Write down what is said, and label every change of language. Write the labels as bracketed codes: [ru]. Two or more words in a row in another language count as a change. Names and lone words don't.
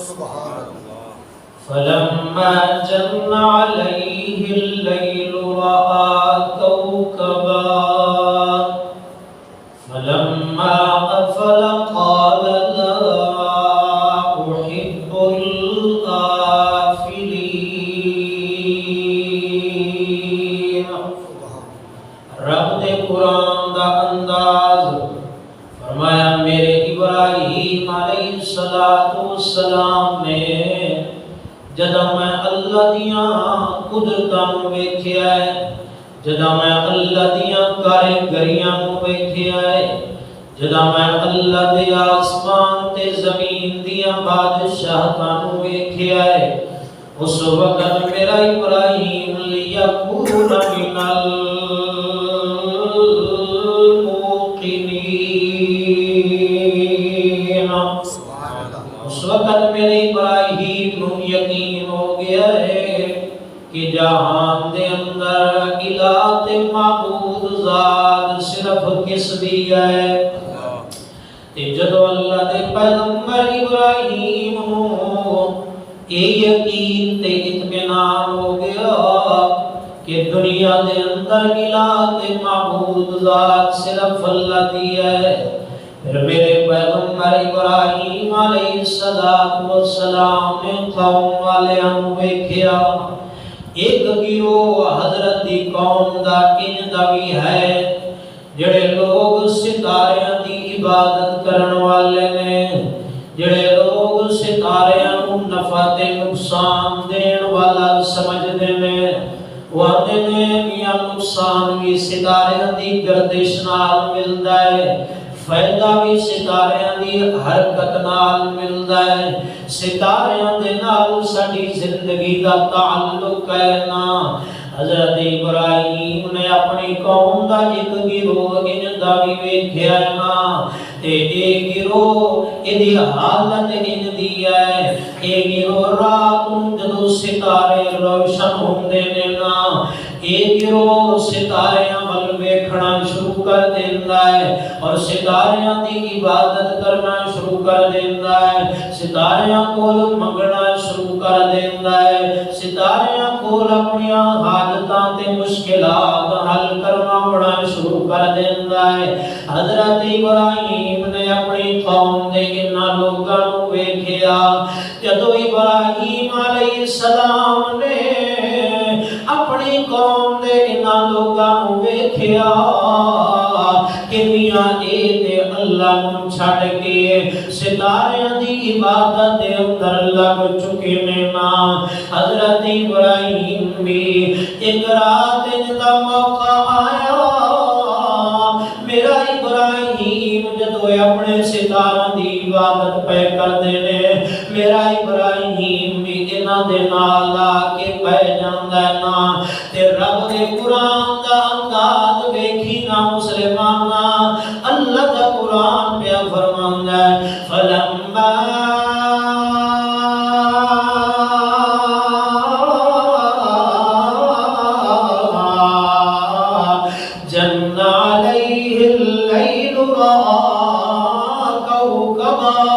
[ar] فَلَمَّا جَنَّ عَلَيْهِ اللَّيْلُ رَأَى كَوْكَبًا فَلَمَّا أَفَلَ قَالَ لَا أُحِبُّ الْآفِلِينَ۔ [pa] رب دے قرآن دا انداز فرمایا میرے ابراہیم علیہ السلام نے جدہ میں اللہ دیاں قدرتاں نوں ویکھیا ہے، جدہ میں اللہ دیاں کاریگریاں نوں ویکھیا ہے، جدہ میں اللہ دے آسمان تے زمین دیاں بادشاہتاں نوں ویکھیا ہے، اس وقت میرا ابراہیم [ar] لیکون من الموقنین، [pa] اس وقت میرے ابراہیم نوں یقین ہو گیا ہے کہ جہان دے اندر الہ تے معبود ذات صرف کس دی ہے۔ تے جدو اللہ دے پیغمبر ابراہیم نوں اے یقین تے اطمینان ہو گیا کہ دنیا دے اندر الہ تے معبود ذات صرف اللہ دی ہے، پھر میرے پیغمبر ابراہیم علیہ السلام نے قوم والیاں نوں ویکھیا، ایک گروہ حضرت دی قوم دا انجا بھی ہے جڑے لوگ ستاریاں دی عبادت کرن والے نے، جڑے لوگ ستاریاں نوں نفع تے نقصان دین والا سمجھدے نے، وہ آندے نے میاں نقصان بھی ستاریاں دی گردش نال ملدا ہے، فائدہ بھی ستاریاں دی حرکت نال ملدا ہے، ستاریاں دے نال ساڈی زندگی دا تعلق ہے نا۔ حضرت ابراہیم نے اپنی قوم دا ایک گروہ انجا بھی ویکھیا ہے نا، تے اے گروہ ایدی حالت انجدی ہے، اے گروہ رات نوں جدوں ستارے روشن ہوندے نے نا، اے گروہ ستاریاں ول ویکھنا شروع کر دیندا ہے اور ستاریاں دی عبادت کرنا شروع کر دیندا ہے، ستاریاں کول منگنا شروع کر دیندا ہے، ستاریاں کول اپنی حاجتاں تے مشکلات حل کرنا بڑا شروع کر دیندا ہے۔ حضرت ابراہیم نے اپنی قوم دے انہاں لوکاں نوں ویکھیا، جدوں ابراہیم علیہ السلام نے اپنی قوم دے انہاں لوکاں نوں ویکھیا کہ میاں اے تے اللہ نوں چھڈ کے ستاریاں دی عبادت دے اندر لگ چکے نے نا، حضرت ابراہیم بھی ایک رات دا موقع آیا، میرا ابراہیم جدو اپنے ستاروں دی عبادت پہ کردے نے، میرا ابراہیم بھی انہاں دے نال آ کے پہ جاندا ہے نا، تے رب دے قرآن دا انداز ویکھی نا مسلمانا، اللہ دا قرآن پہ فرماندا ہے [ar] فلما جن علیہ اللیل رأى کوکبا۔